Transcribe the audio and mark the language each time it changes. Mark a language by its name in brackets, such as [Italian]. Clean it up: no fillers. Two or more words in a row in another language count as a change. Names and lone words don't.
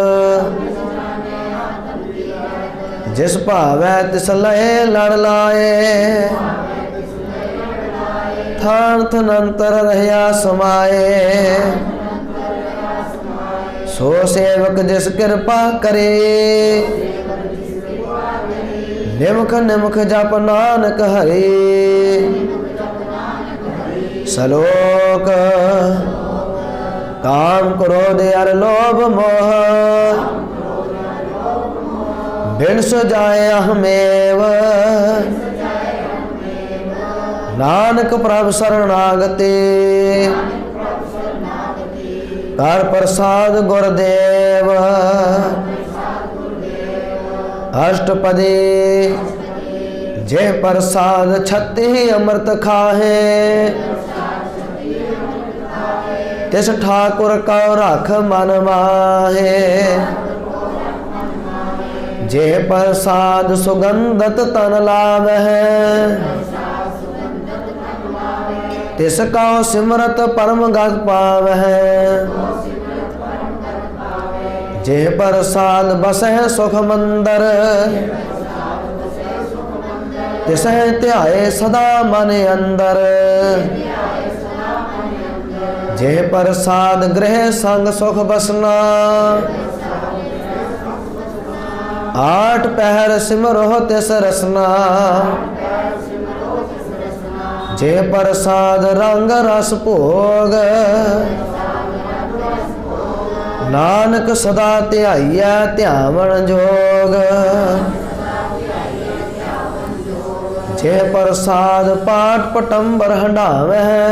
[Punjabi] ਜਿਸ ਭਾਵੈ ਤਿਸ ਲਏ ਲੜ ਲਾਏ ਥਾਨ ਥਨੰਤਰ ਰਹਿਆ ਸਮਾਏ ਸੋ ਸੇਵਕ ਜਿਸ ਕਿਰਪਾ ਕਰੇ ਨਿਮਖ ਨਿਮਖ ਜਪ ਨਾਨਕ ਹਰੇ। ਸਲੋਕ ਕਾਮ ਕ੍ਰੋਧ ਅਰ ਲੋਭ ਮੋਹ ਬਿਨ ਸੁਜਾਏ ਅਹਮੇਵ ਨਾਨਕ ਪ੍ਰਭ ਸ਼ਰਣਾਗਤਿ ਕਰ ਪ੍ਰਸਾਦ ਗੁਰੁਦੇਵ ਅਸ਼ਟਪਦੀ ਜੇ ਪ੍ਰਸਾਦ ਛੱਤੀ ਅੰਮ੍ਰਿਤ ਖਾਹੇ ਤਿਸ ਠਾਕੁਰ ਕਾ ਰਖ ਮਨ ਮਾਹੇ ਜੇ ਪ੍ਰਸਾਦ ਸੁਗੰਧਤ ਤਨ ਲਾਵੈ ਤਿਸਕਾ ਸਿਮਰਤ ਪਰਮ ਗਤ ਪਾਵੈ ਜੇ ਪ੍ਰਸਾਦ ਬਸੈ ਸੁਖ ਮੰਦਰ ਤਿਸੈ ਧ੍ਯਾਏ ਸਦਾ ਮਨ ਅੰਦਰ ਜੇ ਪ੍ਰਸਾਦ ਗ੍ਰਿਹ ਸੰਗ ਸੁਖ ਬਸਨਾ ਆਠ ਪਹਰ ਸਿਮਰੋ ਤਿਸ ਰਸਨਾ ਜੇ ਪ੍ਰਸਾਦ ਰੰਗ ਰਸ ਭੋਗ ਨਾਨਕ ਸਦਾ ਧ੍ਯਾਇਯਾ ਧ੍ਯਾਵਣ ਜੋਗ ਜੇ ਪ੍ਰਸਾਦ ਪਾਠ ਪਟੰਬਰ ਹੰਡਾਵੈ